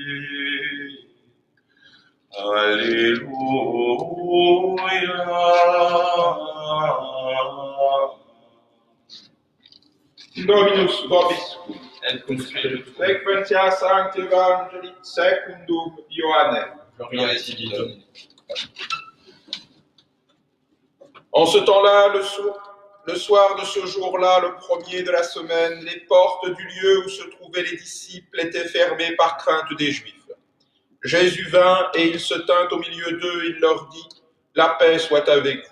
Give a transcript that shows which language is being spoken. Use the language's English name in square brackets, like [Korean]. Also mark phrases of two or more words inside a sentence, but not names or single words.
[Latin] Alleluia. Dominus vobiscum. Et cum spiritu tuo. Sequentia Sancti Evangelii secundum Ioannem. Gloria et tibi Domini. [French] En ce temps-là, le soir de ce jour-là, le premier de la semaine, les portes du lieu où se trouvaient les disciples étaient fermées par crainte des Juifs. Jésus vint et il se tint au milieu d'eux, il leur dit « La paix soit avec vous ».